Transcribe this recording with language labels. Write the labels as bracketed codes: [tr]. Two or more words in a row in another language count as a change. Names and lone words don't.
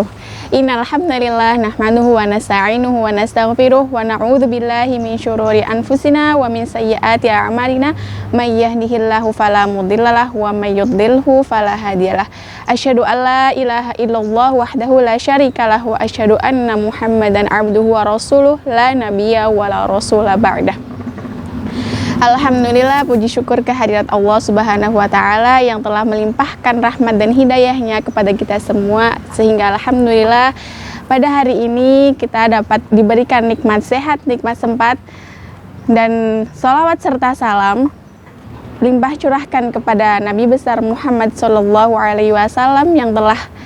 [ar] إن الحمد لله نحمده ونستعينه ونستغفره ونعوذ بالله من شرور أنفسنا ومن سيئات أعمالنا من يهده الله فلا مضل له ومن يضلل فلا هادي له. أشهد أن لا إله إلا الله وحده لا شريك له وأشهد أن محمدا عبده ورسوله لا نبي ولا رسول بعده. [id] Alhamdulillah, puji syukur kehadirat Allah [ar] سبحانه وتعالى [id] yang telah melimpahkan rahmat dan hidayahnya kepada kita semua, sehingga alhamdulillah pada hari ini kita dapat diberikan nikmat sehat, nikmat sempat, dan sholawat serta salam limpah curahkan kepada Nabi besar Muhammad [ar] صلى الله عليه وسلم [id] yang telah